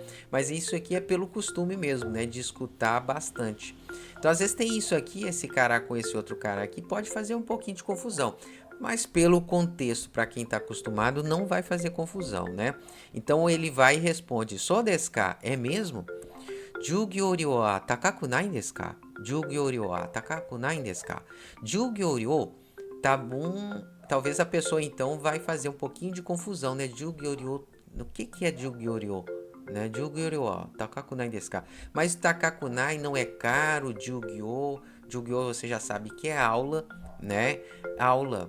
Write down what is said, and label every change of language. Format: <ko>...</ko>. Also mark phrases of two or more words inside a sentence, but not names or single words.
<pt>Mas isso aqui é pelo costume mesmo, né, de escutar bastante. Então às vezes tem isso aqui, esse cara com esse outro cara aqui, pode fazer um pouquinho de confusão. Mas pelo contexto, para quem está acostumado, não vai fazer confusão, né? Então ele vai e responde:</pt> <ja>"そうですか?</ja> <pt>É mesmo?</pt> <ja>授業は高くないですか? 授業は高くないですか? 授業,</ja> <pt>tá bom. Talvez a pessoa então vai fazer um pouquinho de confusão, né? Jugyō, o que é Jugyō? Né?</pt> <ja>授業は高くないですか?</ja> <pt>Mas</pt> <ja>高くない</ja> <pt>não é caro, Jugyō você já sabe que é aula, né? Aula.</pt>